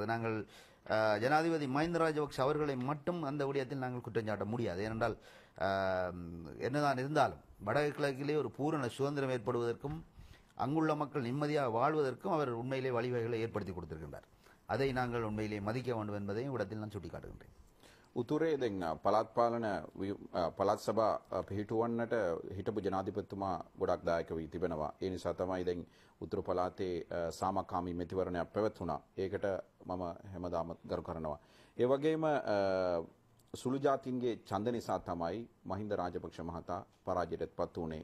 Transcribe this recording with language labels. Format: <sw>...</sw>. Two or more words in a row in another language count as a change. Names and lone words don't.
<ta>நாங்கள் ஜனாதிபதி மஹிந்த ராஜபக்ஷ அவர்களை மட்டும் அந்த விடயத்தில் நாங்கள் குற்றம் சாட்ட முடியாது. ஏனென்றால் என்னதான் இருந்தாலும் வடகிழக்கிலே ஒரு பூரண சுதந்திரம் ஏற்படுவதற்கும் அங்குள்ள மக்கள் நிம்மதியாக வாழ்வதற்கும் அவர் உண்மையிலே வழிவகைகளை ஏற்படுத்தி கொடுத்திருக்கின்றார். அதை நாங்கள் உண்மையிலே மதிக்க வேண்டும் என்பதையும் இடத்தில் நான் சுட்டிக்காட்டுகின்றேன்.</ta> <si>උතුරේ දැන් පළාත් පාලන පළාත් සභා පිහිටුවන්නට හිටපු ජනාධිපතිතුමා ගොඩක් දායක වී තිබෙනවා. ඒ නිසා තමයි දැන් උතුරු පළාතේ සාමකාමී මැතිවරණයක් පැවැත්වුණා. ඒකට මම හැමදාම ගරු කරනවා. ඒ වගේම සුළු ජාතීන්ගේ ඡන්ද නිසා තමයි මහින්ද රාජපක්ෂ මහතා පරාජයට පත් වුණේ.</si>